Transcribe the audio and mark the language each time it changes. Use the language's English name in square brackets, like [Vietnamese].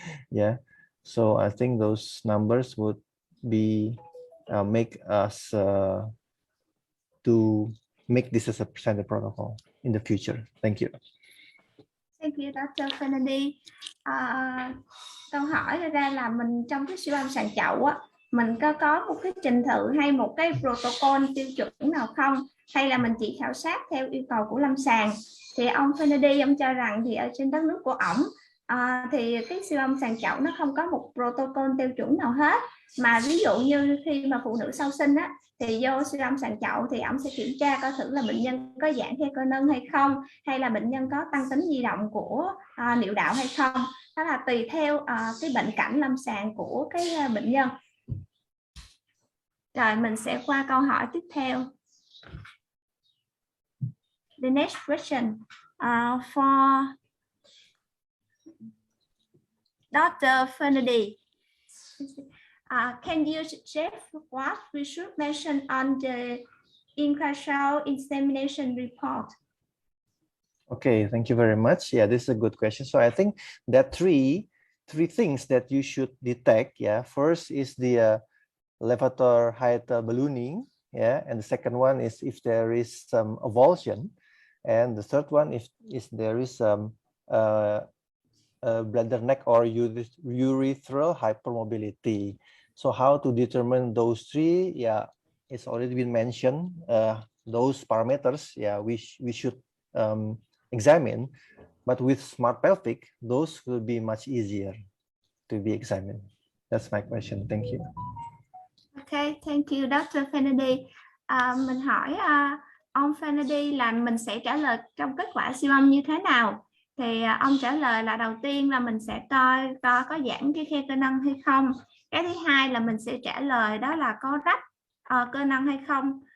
[English] Yeah, so I think those numbers would be make us to make this as a standard protocol in the future. Thank you. Thank you, Dr. Kennedy. [Vietnamese] Câu hỏi ra là mình trong cái siêu âm sàn chậu á, mình có một cái trình tự hay một cái protocol tiêu chuẩn nào không, hay là mình chỉ khảo sát theo yêu cầu của lâm sàng? Thì ông Kennedy ông cho rằng thì ở trên đất nước của ổng thì cái siêu âm sàn chậu nó không có một protocol tiêu chuẩn nào hết, mà ví dụ như khi mà phụ nữ sau sinh á thì vô siêu âm sàn chậu thì ổng sẽ kiểm tra coi thử là bệnh nhân có giãn khe cơ nâng hay không, hay là bệnh nhân có tăng tính di động của niệu đạo hay không. Đó là tùy theo cái bệnh cảnh lâm sàng của cái bệnh nhân. Rồi mình sẽ qua câu hỏi tiếp theo. [English] The next question for Dr. Fernandes. Can you suggest what we should mention on the ultrasound examination report? Okay, thank you very much. Yeah, this is a good question. So I think that three things that you should detect. Yeah, first is the levator height ballooning. Yeah, and the second one is if there is some avulsion, and the third one is there is some bladder neck or urethral hypermobility. So how to determine those three? Yeah, it's already been mentioned. Those parameters, yeah, we should examine, but with smart pelvic, those will be much easier to be examined. That's my question. Thank you. Okay, thank you, Dr. Kennedy. [Vietnamese] Mình hỏi ông Kennedy là mình sẽ trả lời trong kết quả siêu âm như thế nào? Thì ông trả lời là đầu tiên là mình sẽ coi có giãn cái khe cơ nâng hay không. Cái thứ hai là mình sẽ trả lời đó là có rách cơ nâng hay không.